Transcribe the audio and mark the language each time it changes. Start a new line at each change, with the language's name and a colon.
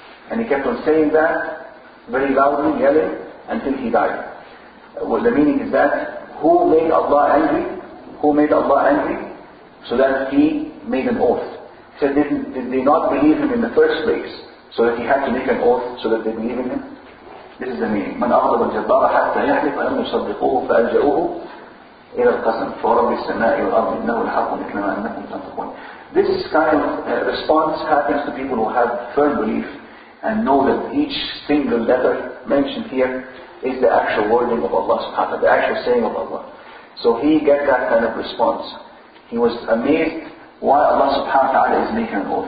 English: And he kept on saying that very loudly, yelling, until he died. Well, the meaning is that who made Allah angry? Who made Allah angry? So that he made an oath. He said, did they not believe him in the first place? So that he had to make an oath so that they believe in him? This is the meaning.
Arabic: من أغضب الجبار حتى يحلف ألم يصدقوه فألجأوه إلى القسم فورب السماء والأرض إنه الحق مثل ما أنكم تنطقون.
English: This kind of response happens to people who have firm belief and know that each single letter mentioned here is the actual wording of Allah subhanahu wa ta'ala, the actual saying of Allah. So he get that kind of response. He was amazed why Allah subhanahu wa ta'ala is making an oath.